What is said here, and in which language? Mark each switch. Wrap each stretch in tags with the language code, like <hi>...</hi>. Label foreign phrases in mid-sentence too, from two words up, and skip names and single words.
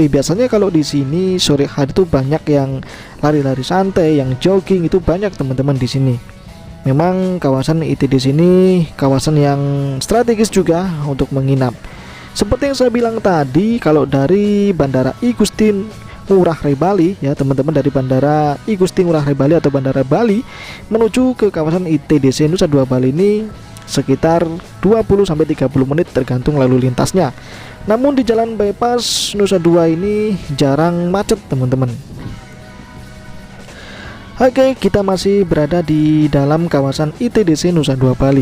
<id>Biasanya kalau di sini sore hari itu banyak yang lari-lari santai, yang jogging, itu banyak teman-teman di sini. Memang kawasan ITDC ini kawasan yang strategis juga untuk menginap. Seperti yang saya bilang tadi, kalau dari Bandara I Gusti Ngurah Rai Bali ya teman-teman, dari Bandara I Gusti Ngurah Rai Bali atau Bandara Bali menuju ke kawasan ITDC Nusa Dua Bali ini sekitar 20-30 menit tergantung lalu lintasnya. Namun di jalan bypass Nusa Dua ini jarang macet teman-teman. Oke, kita masih berada di dalam kawasan ITDC Nusa Dua Bali.</id>